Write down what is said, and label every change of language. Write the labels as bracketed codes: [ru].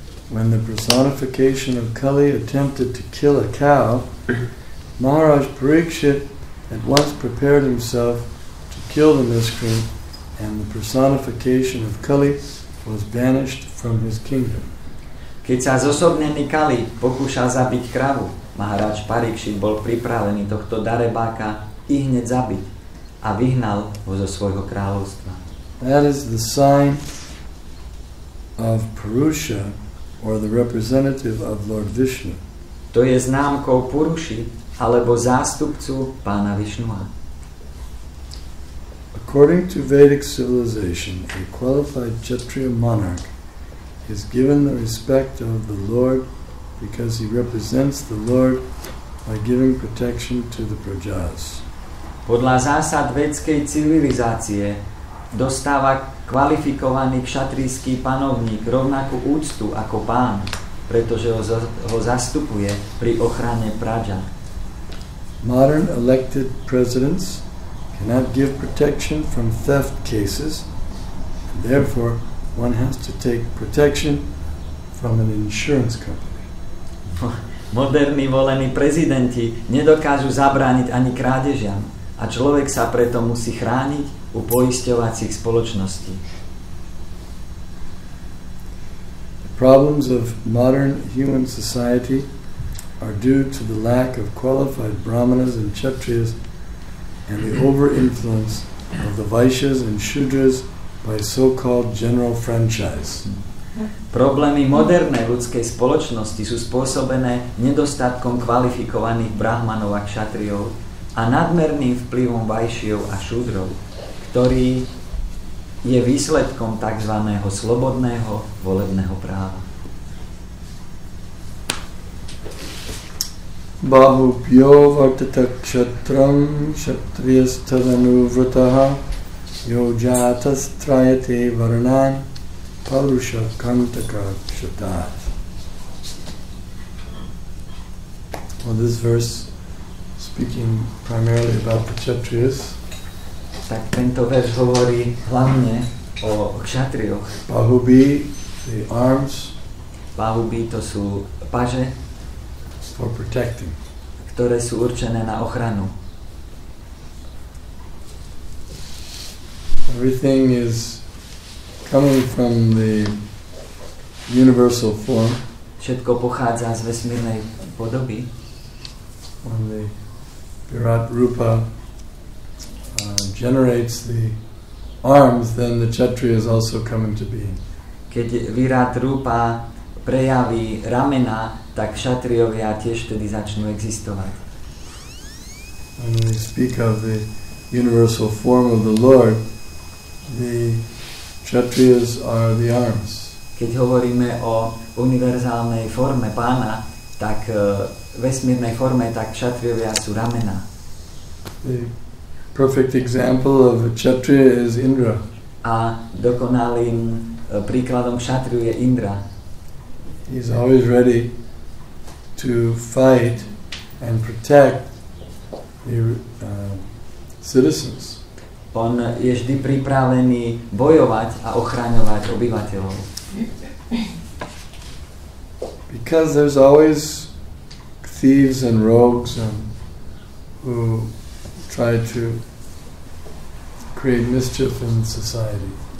[en] When the personification of Kali attempted to kill a cow, Maharaj Parikshit at once prepared himself to kill the miscreant, and the personification of Kali was banished from his kingdom. [sk] Keď sa zosobnený Kali pokúšal zabiť kravu, Maharaj Parikshit bol pripravený tohto darebáka i hneď zabiť a vyhnal ho zo svojho kráľovstva. [en] That is the sign of Purusha, or the representative of Lord Vishnu. [sk] To je známkou Puruši, alebo zástupcu pána Višnua. [en] According to Vedic civilization, a qualified Kshatriya monarch is given the respect of the Lord because he represents the Lord by giving protection to the Prajas. [sk] Podľa zásad védskej civilizácie dostáva kvalifikovaný kšatrijský panovník rovnakú úctu ako pán, pretože ho zastupuje pri ochrane Praja. [en] Modern elected presidents cannot give protection from theft cases, and therefore one has to take protection from an insurance company. [sk] Moderní volení prezidenti nedokážu zabrániť ani krádežiam a človek sa preto musí chrániť u poisťovacích spoločností. [en] The problems of modern human society are due to the lack of qualified brahmanas and kshatriyas and the over-influence of the Vaishyas and Shudras by so-called general franchise. [sk] Problémy modernej ľudskej spoločnosti sú spôsobené nedostatkom kvalifikovaných brahmanov a kšatriov a nadmerným vplyvom Vajšijov a Šúdrov, ktorý je výsledkom tzv. Slobodného volebného práva. [sa] Bahubhyo vartata kshatram kshatriyas tadanuvrataha yojatas trayate varnan parusha kantaka kshatat. [en] Well, this verse, speaking primarily about the Kshatriyas, [sk] tak tento verš hovorí hlavne o kšatrioch. [en] Bahubi, the arms, [sk] Bahubi to sú paže, [en] for protecting. [sk] ktoré sú určené na ochranu. [en] Everything is coming from the universal form. [sk] Všetko pochádza z vesmírnej podoby. [en] When the Virat Rupa generates the arms, then the Kshatriyas also come into being. [sk] Keď Virat Rupa prejaví ramena, tak kšatriovia tiež vtedy začnú existovať. [en] When we speak of the universal form of the Lord, the kshatriyas are the arms. [sk] Keď hovoríme o univerzálnej forme pána, tak vesmírnej forme, tak kšatriovia sú ramena. [en] The perfect example of a kshatriya is Indra. [sk] A dokonalým príkladom kšatriu je Indra. [en] He's always ready to fight and protect the citizens. [sk] On je vždy pripravený bojovať a ochraňovať obyvateľov. [en] Because there's always thieves and rogues who try to create mischief in society.